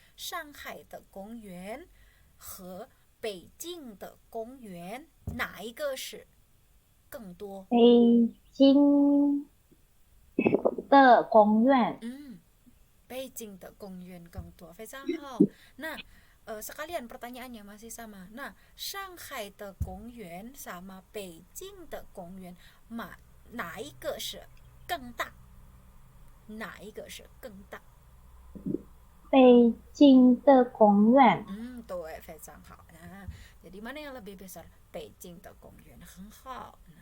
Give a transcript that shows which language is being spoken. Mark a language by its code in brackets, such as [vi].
[zh] 上海的公园和北京的公园哪一个是更多？北京的公园。北京的公园更多，非常好。那 [id] sekalian pertanyaannya masih sama. Nah, [zh] Shanghai 的公园 [id] sama [zh] 北京的公园哪一个是更大？哪一个是更大？北京的公园。对，非常好。 [id] jadi mana yang lebih besar？ [zh] 北京的公园很好。